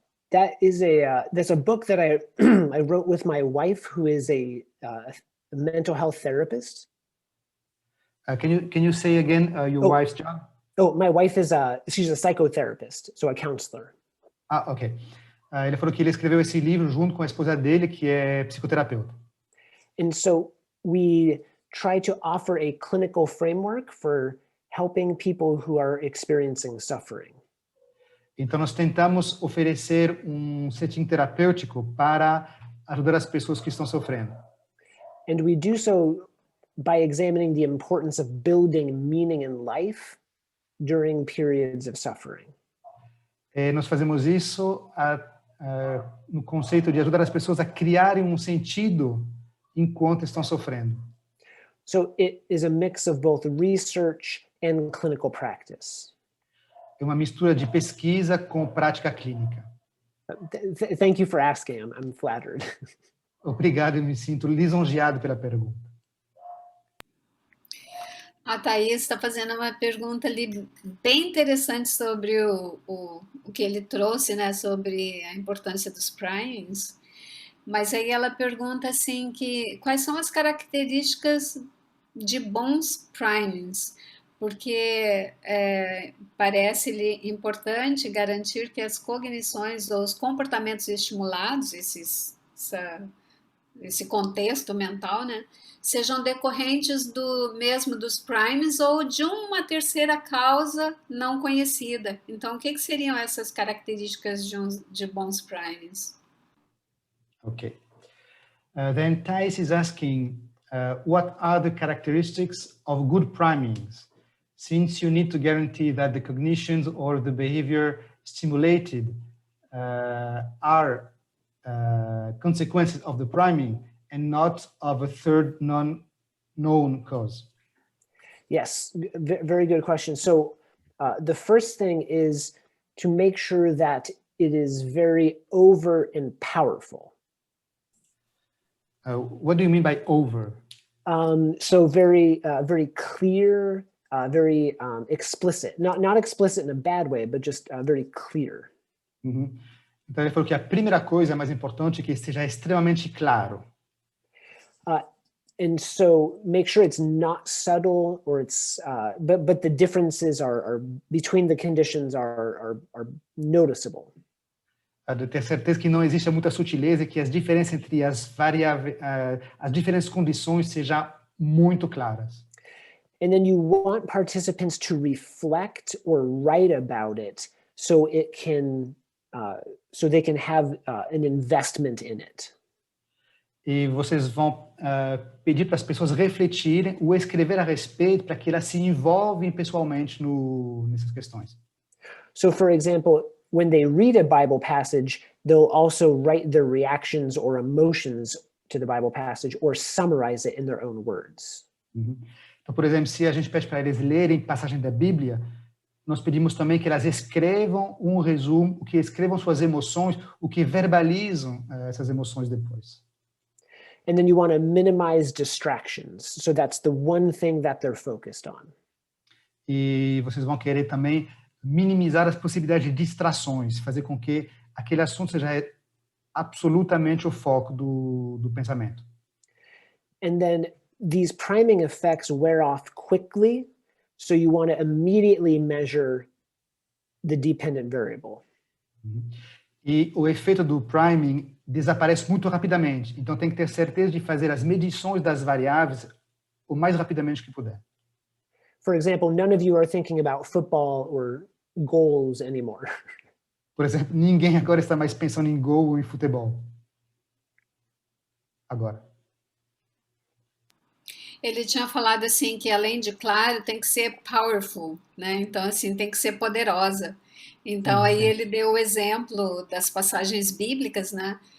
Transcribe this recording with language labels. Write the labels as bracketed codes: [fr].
[en] That's a book that I I wrote with my wife, who is a mental health therapist. Can you say again your wife's job? Oh, my wife is she's a psychotherapist, so a counselor. Ok. [pt] Ele falou que ele escreveu esse livro junto com a esposa dele, que é psicoterapeuta. [en] And so we try to offer a clinical framework for helping people who are experiencing suffering. [pt] Então nós tentamos oferecer setting terapêutico para ajudar as pessoas que estão sofrendo. [en] And we do so by examining the importance of building meaning in life during periods of suffering. [pt] Nós fazemos isso no conceito de ajudar as pessoas a criarem sentido enquanto estão sofrendo. [en] So it is a mix of both research and clinical practice. [pt] É uma mistura de pesquisa com prática clínica. [en] Thank you for asking. I'm flattered. [pt] Obrigado, eu me sinto lisonjeado pela pergunta. A Thaís está fazendo uma pergunta ali bem interessante sobre o que ele trouxe, né, sobre a importância dos primings. Mas aí ela pergunta assim quais são as características de bons primings, porque parece-lhe importante garantir que as cognições ou os comportamentos estimulados, esse contexto mental, né, sejam decorrentes dos primes ou de uma terceira causa não conhecida. Então, o que seriam essas características de bons primes? [en] Okay. Then Thais is asking, what are the characteristics of good primings? Since you need to guarantee that the cognitions or the behavior stimulated are consequences of the priming and not of a third non-known cause. Yes, very good question. So the first thing is to make sure that it is very over and powerful. What do you mean by over? So very clear, very explicit. Not explicit in a bad way, but just very clear. Uhum. [pt] Então ele falou que a primeira coisa mais importante é que esteja extremamente claro. [en] And so make sure it's not subtle, or it's but the differences are between the conditions are noticeable. [pt] De ter certeza que não existe muita sutileza e que as diferenças entre as diferentes condições sejam muito claras. [en] And then you want participants to reflect or write about it, so it can so they can have an investment in it. [pt] E vocês vão pedir para as pessoas refletirem ou escrever a respeito para que elas se envolvem pessoalmente nessas questões. [en] So, for example, when they read a Bible passage, they'll also write their reactions or emotions to the Bible passage or summarize it in their own words. Uhum. [pt] Então, por exemplo, se a gente pede para eles lerem passagem da Bíblia, nós pedimos também que elas escrevam um resumo, que escrevam suas emoções, o que verbalizam essas emoções depois. [en] And then you want to minimize distractions. So that's the one thing that they're focused on. [pt] E vocês vão querer também minimizar as possibilidades de distrações, fazer com que aquele assunto seja absolutamente o foco do pensamento. [en] And then these priming effects wear off quickly, so you want to immediately measure the dependent variable. Uhum. [pt] E o efeito do priming desaparece muito rapidamente. Então tem que ter certeza de fazer as medições das variáveis o mais rapidamente que puder. [en] for example, none of you are thinking about football or goals anymore. [pt] Por exemplo, ninguém agora está mais pensando em gol ou em futebol. Agora. Ele tinha falado assim que além de claro, tem que ser powerful, né? Então assim, tem que ser poderosa. Então aí ele deu o exemplo das passagens bíblicas, né?